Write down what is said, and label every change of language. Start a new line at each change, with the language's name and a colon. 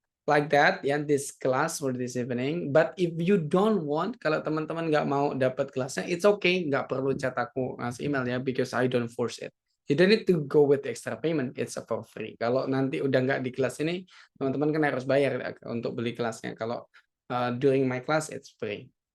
English: Like that ya, this class for this evening. But if you don't want,
Indonesian: kalau teman-teman nggak mau dapat kelasnya,
English: it's okay,
Indonesian: nggak perlu chat aku ngasih email ya,
English: because I don't force it. You don't need to go with extra payment, it's for free.
Indonesian: Kalau nanti udah nggak di kelas ini, teman-teman kan harus bayar untuk beli kelasnya.
English: Kalau during my class, it's free.